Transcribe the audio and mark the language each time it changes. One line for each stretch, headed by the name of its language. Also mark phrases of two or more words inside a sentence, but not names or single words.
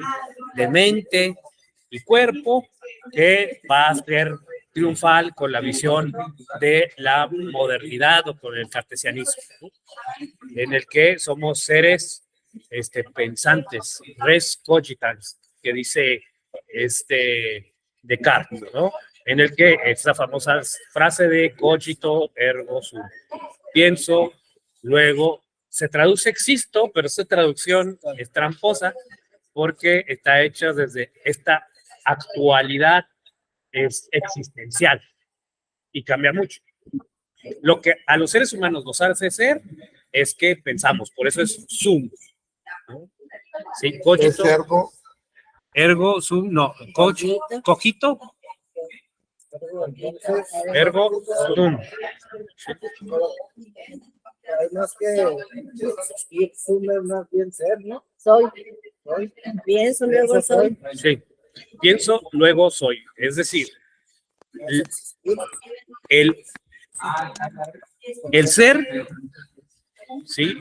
Spanish: De mente y cuerpo, que va a ser triunfal con la visión de la modernidad o con el cartesianismo, ¿no? En el que somos seres pensantes,
Latin: res cogitans,
Spanish: que dice Descartes, ¿no? En el que esa famosa frase de
Latin: cogito ergo sum,
Spanish: pienso, luego se traduce existo, pero esa traducción es tramposa porque está hecha desde esta actualidad existencial y cambia mucho. Lo que a los seres humanos nos hace ser es que pensamos, por eso es sum, ¿no? Sí,
Latin: cogito, ergo sum, no, cogito, ergo sum.
Spanish: Además que sum más bien ser, ¿no? Soy. Pienso, luego soy. Sí, pienso, luego soy. Es decir, el ser, ¿sí?